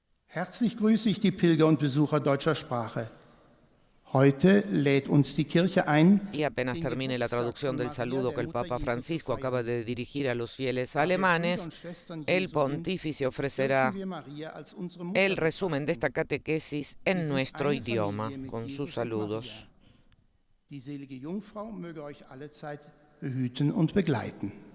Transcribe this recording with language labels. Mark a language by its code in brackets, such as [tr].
[de] Herzlich grüße ich die Pilger und Besucher deutscher Sprache. Heute lädt uns die Kirche ein, [es] Y apenas termine la traducción del saludo que el Papa Francisco acaba de dirigir a los fieles alemanes, el pontífice ofrecerá el resumen de esta catequesis en nuestro idioma, con sus saludos. [de] Die selige Jungfrau möge euch allezeit behüten und begleiten.